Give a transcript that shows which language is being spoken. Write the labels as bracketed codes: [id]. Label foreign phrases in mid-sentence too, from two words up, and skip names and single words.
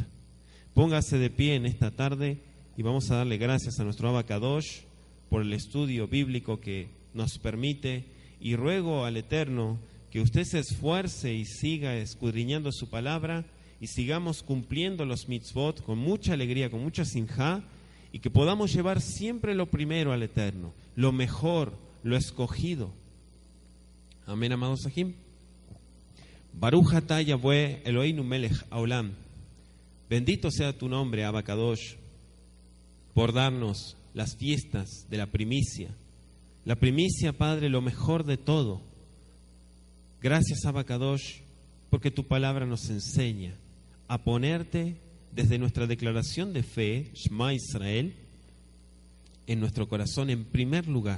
[es] Póngase de pie en esta tarde y vamos a darle gracias a nuestro [he] אבא קדוש [es] por el estudio bíblico que nos permite, y ruego al Eterno que usted se esfuerce y siga escudriñando su palabra y sigamos cumpliendo los mitzvot con mucha alegría, con mucha sinjá, y que podamos llevar siempre lo primero al Eterno, lo mejor, lo escogido. Amén, amados Sahim. [he] ברוך אתה יהוה אלהינו מלך העולם. [es] Bendito sea tu nombre, [he] אבא קדוש, [es] por darnos las fiestas de la primicia. La primicia, Padre, lo mejor de todo. Gracias, [he] אבא קדוש, [es] porque tu palabra nos enseña a ponerte desde nuestra declaración de fe, [he] שמע ישראל, [es] en nuestro corazón en primer lugar.